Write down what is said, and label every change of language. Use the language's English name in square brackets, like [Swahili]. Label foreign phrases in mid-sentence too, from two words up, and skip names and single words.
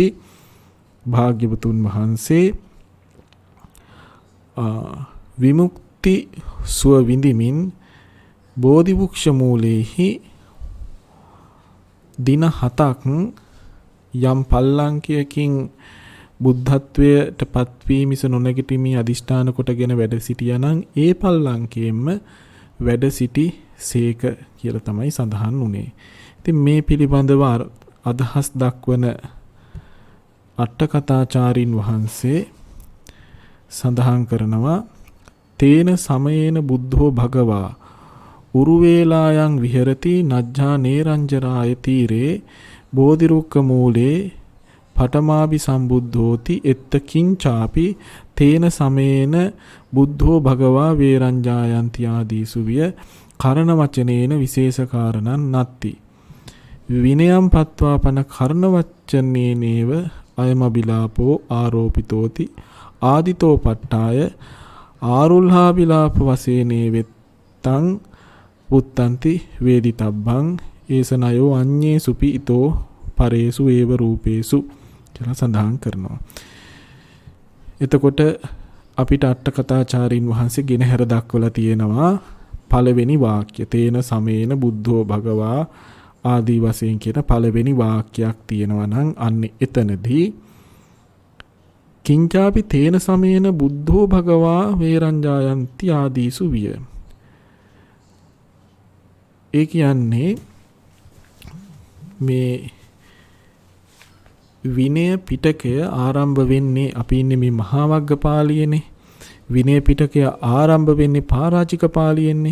[Sinhala] භාග්‍යවතුන් වහන්සේ විමුක්ති සුව විඳිමින් බෝධි වෘක්ෂ මූලෙහි දින 7ක් යම් පල්ලංකයකින් බුද්ධත්වයට පත්වීමිස නොනැගිටිමි අදිෂ්ඨාන කොටගෙන වැඩ සිටියානම් ඒ පල්ලංකයෙන්ම වැඩ සිටි සේක කියලා තමයි සඳහන් වුණේ. ඉතින් මේ පිළිබඳව අදහස් දක්වන අට්ඨකථාචාරින් වහන්සේ සඳහන් කරනවා [Pali] තේන සමයේන බුද්ධෝ භගවා උරුවේලායන් විහෙරති නජ්ජා නේරංජරාය තීරේ බෝධිරුක්ක මූලේ පඨමාභි සම්බුද්ධෝති එත්ත කිංචාපි තේන සමේන බුද්ධෝ භගවා වේරංජායන්ති ආදීසු විය කරණ වචනේන විශේෂ කාරණං නත්ති විනයම් පත්වාපන කරණ වචනේනේව අයමබිලාපෝ ආරෝපිතෝති ආදිතෝ පට්ඨාය ආරුල්හාබිලාප වසේනේ වෙත්තං පුත්තන්ති වේදිතබ්බං ඒසනයෝ අඤ්ඤේ සුපි ඊතෝ පරේසු ඒව රූපේසු [Sinhala] කියලා සඳහන් කරනවා. එතකොට අපිට අට්ඨකථාචාරින් වහන්සේ ගෙනහැර දක්වලා තියෙනවා පළවෙනි වාක්‍ය [Pali] තේන සමේන බුද්ධෝ භගවා [Sinhala] ආදී වශයෙන් කියන පළවෙනි වාක්‍යයක් තියෙනවා නම් අන්නේ එතනදී [Pali] කිංචාපි තේන සමේන බුද්ධෝ භගවා වේරංජායන්ති ආදීසු විය. [Sinhala] ඒ කියන්නේ මේ විනය පිටකය ආරම්භ වෙන්නේ අපි ඉන්නේ මේ මහා වග්ගපාළියේනේ. විනය පිටකය ආරම්භ වෙන්නේ පාරාජික පාළියෙන්නේ.